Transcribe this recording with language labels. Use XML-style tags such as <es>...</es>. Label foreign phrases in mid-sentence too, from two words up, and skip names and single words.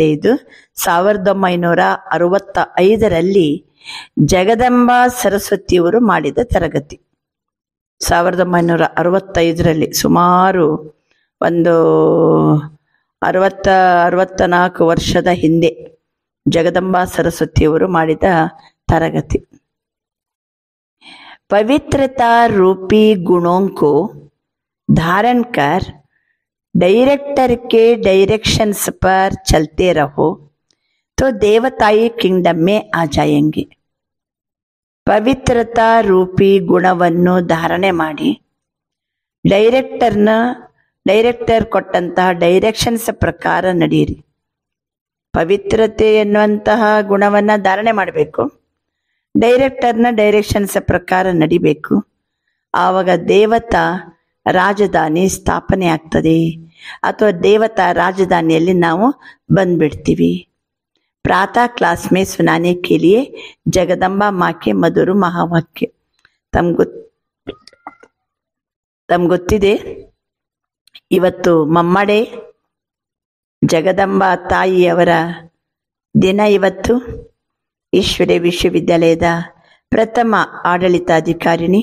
<kn>ಇದು 1965ರಲ್ಲಿ ಜಗದಂಬಾ ಸರಸ್ವತಿಯವರು ಮಾಡಿದ ತರಗತಿ. 1965ರಲ್ಲಿ ಸುಮಾರು ಒಂದು 64 ವರ್ಷದ ಹಿಂದೆ ಜಗದಂಬಾ ಸರಸ್ವತಿಯವರು ಮಾಡಿದ ತರಗತಿ.</kn> <hi>पवित्रता रूपी गुणों को धारण कर डायरेक्टर के डायरेक्शंस पर चलते रहो तो देवताई किंगडम में आ जाएंगे.</hi> <kn>ಪವಿತ್ರತಾ ರೂಪಿ ಗುಣವನ್ನು ಧಾರಣೆ ಮಾಡಿ ಡೈರೆಕ್ಟರ್ ಕೊಟ್ಟಂತಹ ಡೈರೆಕ್ಷನ್ಸ್ ಪ್ರಕಾರ ನಡೆಯಿರಿ. ಪವಿತ್ರತೆ ಎನ್ನುವಂತಹ ಗುಣವನ್ನು ಧಾರಣೆ ಮಾಡಬೇಕು. ಡೈರೆಕ್ಟರ್ನ ಡೈರೆಕ್ಷನ್ಸ್ ಪ್ರಕಾರ ನಡಿಬೇಕು. ಆವಾಗ ದೇವತಾ ರಾಜಧಾನಿ ಸ್ಥಾಪನೆ ಆಗ್ತದೆ, ಅಥವಾ ದೇವತಾ ರಾಜಧಾನಿಯಲ್ಲಿ ನಾವು ಬಂದ್ಬಿಡ್ತೀವಿ.</kn> <hi>प्रातः क्लास में सुनाने के लिए जगदम्बा माँ के मधुर महावाक्य.</hi> <kn>ತಮ್ಗೊತ್ತಿದೆ, ಇವತ್ತು ಮಮ್ಮಡೆ ಜಗದಂಬಾ ತಾಯಿಯವರ ದಿನ. ಇವತ್ತು ಈಶ್ವರಿ ವಿಶ್ವವಿದ್ಯಾಲಯದ ಪ್ರಥಮ ಆಡಳಿತಾಧಿಕಾರಿಣಿ.</kn>